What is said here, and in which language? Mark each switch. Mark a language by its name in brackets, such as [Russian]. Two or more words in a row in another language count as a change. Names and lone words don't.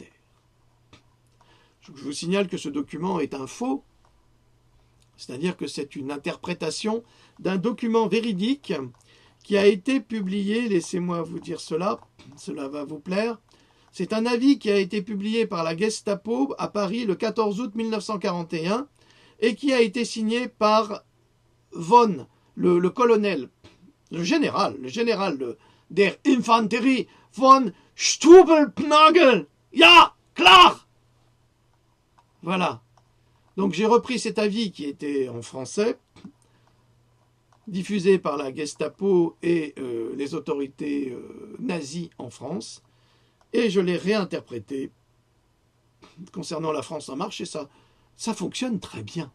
[French] Je vous signale que ce document est un faux, c'est-à-dire que c'est une interprétation d'un document véridique qui a été publié, laissez-moi vous dire cela va vous plaire. C'est un avis qui a été publié par la Gestapo à Paris le 14 août 1941 et qui a été signé par von, le colonel, le général [German] der Infanterie [French] von Stubelpnagel. [German] Ja, klar. [French] Voilà. Donc j'ai repris cet avis qui était en français, diffusé par la Gestapo et les autorités nazies en France, et je l'ai réinterprété concernant la France en marche, et ça fonctionne très bien.